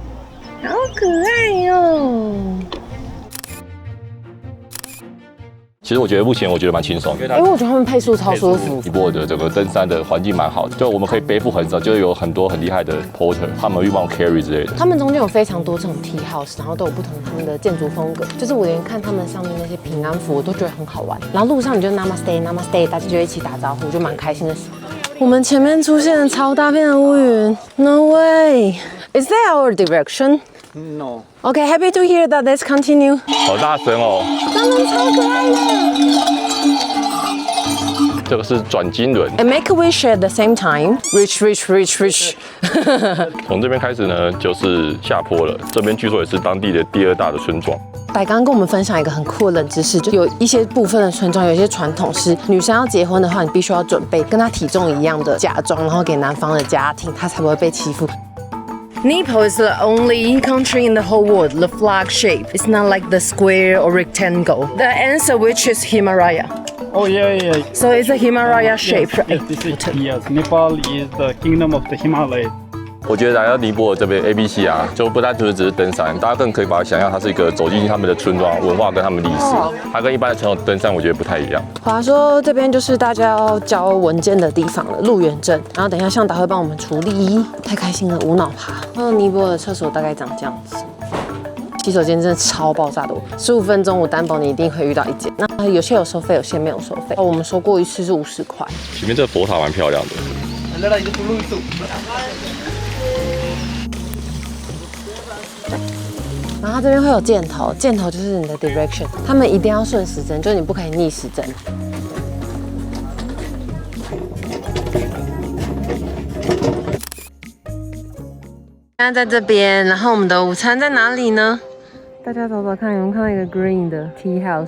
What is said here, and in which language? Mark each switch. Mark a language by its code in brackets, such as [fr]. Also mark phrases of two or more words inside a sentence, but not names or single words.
[zh] 好可愛喲！其實我觉得目前蠻輕鬆，因為我覺得他們配速超舒服。尼泊爾的整個登山的環境蠻好的，就我們可以背負很少，就有很多很厲害的 porter， 他們會幫我 carry 之類的。他們中間有非常多这種 [en] tea house， [zh] 然後都有不同他們的建築風格。就是我連看他們上面那些平安符，我都覺得很好玩。然後路上你就 [ne] Namaste Namaste， [zh] 大家就一起打招呼，就蠻開心的事。我們前面出現了超大片的烏雲 ， [en] No way！ Is that our direction? No. Okay, happy to hear that. Let's continue. [zh] 好大聲哦！他們超可愛的。這個是轉經輪。 [en] And make a wish at the same time. Reach, reach, reach, reach. [zh] 從這邊開始呢，就是下坡了。這邊據說也是當地的第2大的村莊。白剛剛跟我們分享一個很酷的冷知識，就有一些部分的村莊有一些傳統是，女生要結婚的話，你必須要準備跟她體重一樣的嫁妝，然後給男方的家庭，她才不會被欺負。 [en] Nepal is the only country in the whole world, the flag shape. It's not like the square or rectangle. The answer which is Himalaya. Oh yeah. So it's a Himalaya shape, right? Yes. Nepal is the kingdom of the Himalayas. [zh] 我覺得來到尼泊爾這邊 ABC 啊，就不单純只是登山，大家更可以把它想象它是一個走進他們的村莊文化跟他們歷史，它跟一般的傳統登山我覺得不太一樣。華說這邊就是大家要交文件的地方了，入園證，然後等一下向導會幫我們處理。太開心了，無腦爬。然後尼泊爾的廁所大概長這樣子，洗手間真的超爆炸多，15分鐘我擔保你一定會遇到一間。那有些有收費，有些沒有收費。我們說過一次是50塊。前面這個佛塔蠻漂亮的。然後它這邊會有箭頭，箭頭就是你的 direction，他們一定要順時針，就是你不可以逆時針。現在在這邊，然後我們的午餐在哪裡呢？大家找找看，有沒有看到一個 green 的 [en] tea house？